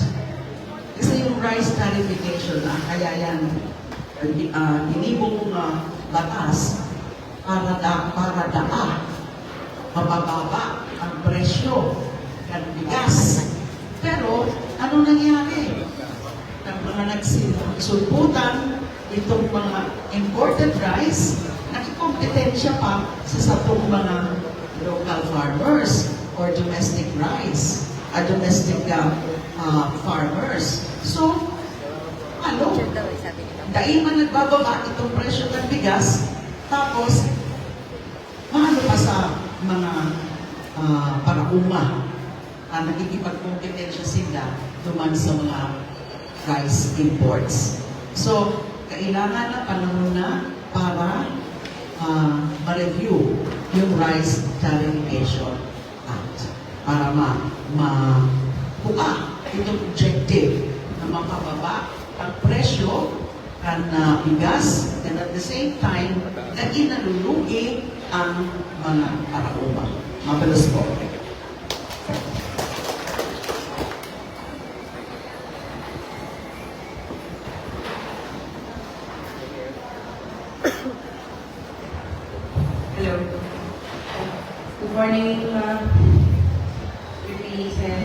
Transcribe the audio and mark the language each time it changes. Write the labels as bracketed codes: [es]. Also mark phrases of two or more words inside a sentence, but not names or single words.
[tl] Kasi yung [en] rice tariffication [tl] na kaya yan inibong batas para mabababa ang presyo ng bigas. Pero ano nangyari? Ang mga nagsulputan itong mga [en] imported rice, [tl] nakikompetensya pa sa satong mga [en] local farmers or domestic rice, domestic farmers. [tl] So, dahil man nagbababa itong presyo ng bigas, tapos, maano pa sa mga parauma, nakikipagkompetensya sila duman sa mga [en] rice imports. [tl] So, kailangan na panahon na para ma-review yung Rice Tariffication Act para makuha itong objective na mapababa ang presyo ng bigas [en] and at the same time [tl] na inalulugi ang mga parauma. Mabilis po. [en] Hello. Good morning, Represent.